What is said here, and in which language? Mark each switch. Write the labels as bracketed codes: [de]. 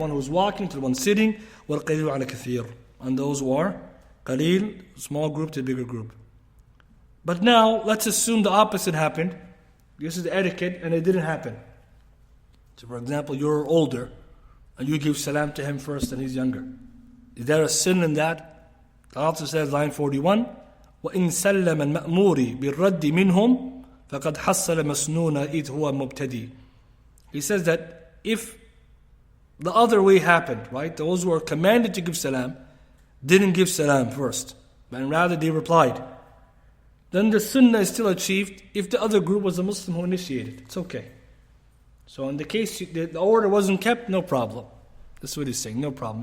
[en] The one who's walking to the one sitting, [ar] وَالْقَلِيلُ عَلَى كَثِيرٍ. [en] And those who are qalil, small group to bigger group. But now, let's assume the opposite happened. This is the etiquette, and it didn't happen. So for example, you're older, and you give salam to him first, and he's younger. Is there a sin in that? The author says, line 41, [ar] وَإِن سَلَّمَ الْمَأْمُورِ بِالرَّدِّ مِنْهُمْ فَقَدْ حَصَّلَ مَسْنُونَ إِذْ هُوَ مُبْتَدِي. [en] He says that if the other way happened, those who are commanded to give salam didn't give salam first, and rather they replied, then the sunnah is still achieved if the other group was a Muslim who initiated. It's okay. So in the case the order wasn't kept, no problem. That's what he's saying, no problem.